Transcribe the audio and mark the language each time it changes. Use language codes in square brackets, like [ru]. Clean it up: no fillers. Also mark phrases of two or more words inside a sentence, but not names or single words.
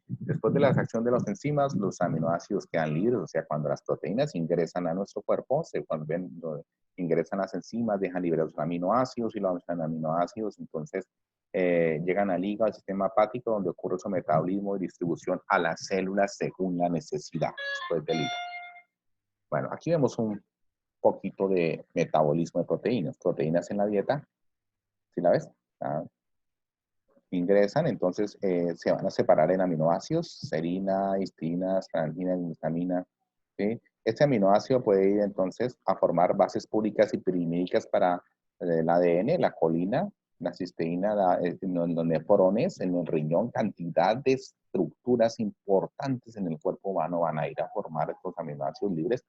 [es] Es Después de la acción de las enzimas, los aminoácidos quedan libres, o sea, cuando las proteínas ingresan a nuestro cuerpo, ingresan las enzimas, dejan libres los aminoácidos y los aminoácidos, entonces llegan al hígado, al sistema hepático, donde ocurre su metabolismo y distribución a las células según la necesidad después del hígado. Bueno, aquí vemos un poquito de metabolismo de proteínas. Proteínas en la dieta, ¿sí la ves? Ingresan, entonces se van a separar en aminoácidos, serina, histina, astragina, glutamina, ¿sí? Este aminoácido puede ir entonces a formar bases púricas y pirimídicas para el ADN, la colina, la cisteína, los nefrones, en el riñón, cantidad de estructuras importantes en el cuerpo humano van a ir a formar estos aminoácidos libres.